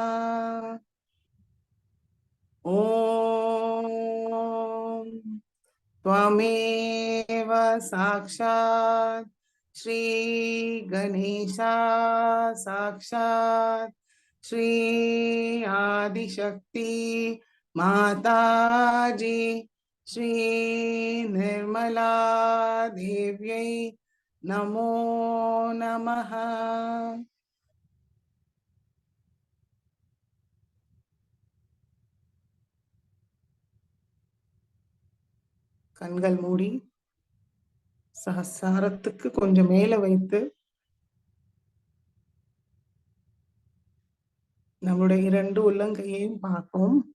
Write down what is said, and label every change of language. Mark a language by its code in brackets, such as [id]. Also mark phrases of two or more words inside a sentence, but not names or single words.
[sa] ॐ त्वमेव साक्षात् श्री गणेशा साक्षात् श्री आदिशक्ति माताजी श्री निर्मला देव्यै नमो नमः। [ta] கண்கள் மூடி சஹஸ்ராரத்துக்கு கொஞ்சம் மேல வைத்து நம்முடைய இரண்டு உள்ளங்கையையும் பார்ப்போம்.